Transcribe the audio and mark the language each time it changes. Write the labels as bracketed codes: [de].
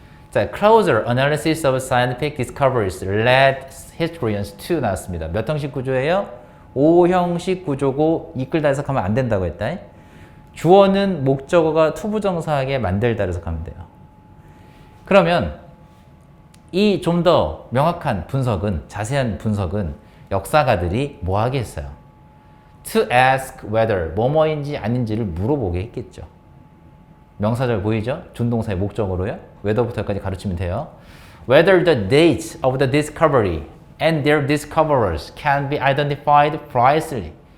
[en] 자, closer analysis of scientific discoveries led historians to [ko] 나왔습니다. 몇 형식 구조예요? 5형식 구조고 이끌다 해석하면 안 된다고 했다. 주어는 목적어가 투부정사하게 만들다 해석하면 돼요. 그러면 이 좀 더 명확한 분석은, 자세한 분석은 역사가들이 뭐 하게 했어요? [en] To ask whether [ko] 뭐뭐인지 아닌지를 물어보게 했겠죠. 명사절 보이죠? 준동사의 목적어로요. whether부터 여기까지 가르치면 돼요. [en] Whether the date of the discovery and their discoverers can be identified precisely.